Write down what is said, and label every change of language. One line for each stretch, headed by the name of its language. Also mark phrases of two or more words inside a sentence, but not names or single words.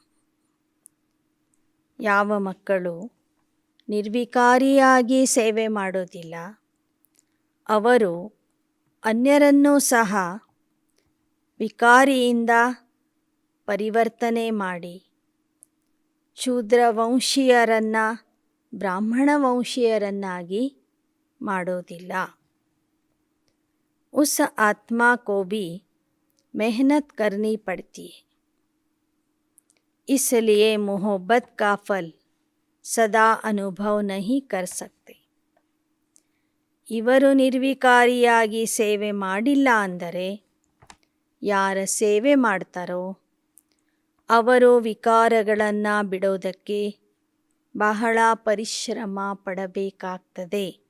Kannada: ಯಾವ ಮಕ್ಕಳು ನಿರ್ವಿಕಾರಿಯಾಗಿ ಸೇವೆ ಮಾಡೋದಿಲ್ಲ ಅವರು ಅನ್ಯರನ್ನೂ ಸಹ ವಿಕಾರಿಯಿಂದ ಪರಿವರ್ತನೆ ಮಾಡಿ ಶೂದ್ರ ವಂಶೀಯರನ್ನು ಬ್ರಾಹ್ಮಣ ವಂಶೀಯರನ್ನಾಗಿ ಮಾಡೋದಿಲ್ಲ.
Hindi: उस आत्मा को भी मेहनत करनी पड़ती है, इसलिए मोहब्बत का फल सदा अनुभव नहीं कर सकते.
Kannada: ಇವರು ನಿರ್ವಿಕಾರಿಯಾಗಿ ಸೇವೆ ಮಾಡಿಲ್ಲ ಅಂದರೆ ಯಾರ ಸೇವೆ ಮಾಡ್ತಾರೋ ಅವರು ವಿಕಾರಗಳನ್ನು ಬಿಡೋದಕ್ಕೆ ಬಹಳ ಪರಿಶ್ರಮ ಪಡಬೇಕಾಗ್ತದೆ.